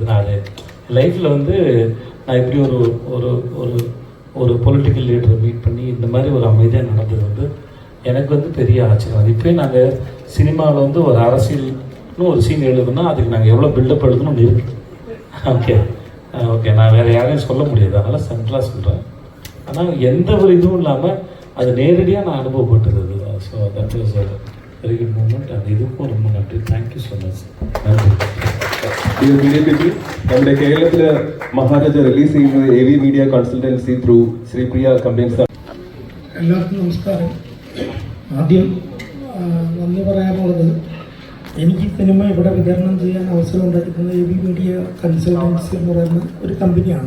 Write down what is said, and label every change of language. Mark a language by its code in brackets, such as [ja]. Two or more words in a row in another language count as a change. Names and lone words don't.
[ta] நான் லைஃப்பில் வந்து நான் இப்படி ஒரு ஒரு ஒரு ஒரு பொலிட்டிக்கல் லீடரை மீட் பண்ணி இந்த மாதிரி ஒரு அமைதியாக நடந்தது வந்து எனக்கு வந்து பெரிய ஆச்சரியம். இப்போயும் நாங்கள் சினிமாவில் வந்து ஒரு அரசியல்னு ஒரு சீன் எழுதுனா அதுக்கு நாங்கள் எவ்வளோ பில்டப் எழுதணும்னு இருக்குது. ஓகே ஓகே, நான் வேறு யாரையும் சொல்ல முடியாது, அதனால் சென்ட்ரலாக சொல்கிறேன். ஆனால் எந்த ஒரு இதுவும் இல்லாமல் அது நேரடியாக நான் அனுபவப்பட்டது. [en] so that was very good moment. [ta] அது இதுக்கும் ரொம்ப நன்றி. [en] thank you so much. [ta] நன்றி. [en] media people, [ml] നമ്മുടെ കേരളത്തിൽ മഹാരാജ റിലീസ് ചെയ്യുന്നത് AV മീഡിയ കൺസൾട്ടൻസി ത്രൂ ശ്രീപ്രിയ കമ്പനീസ്. എല്ലാവർക്കും നമസ്കാരം. ആദ്യം നന്ദി പറയാനുള്ളത്, എനിക്ക് സിനിമ ഇവിടെ വിതരണം ചെയ്യാൻ അവസരം ഉണ്ടായിരിക്കുന്നത് AV മീഡിയ കൺസൾട്ടൻസി എന്ന് പറയുന്ന ഒരു കമ്പനിയാണ്.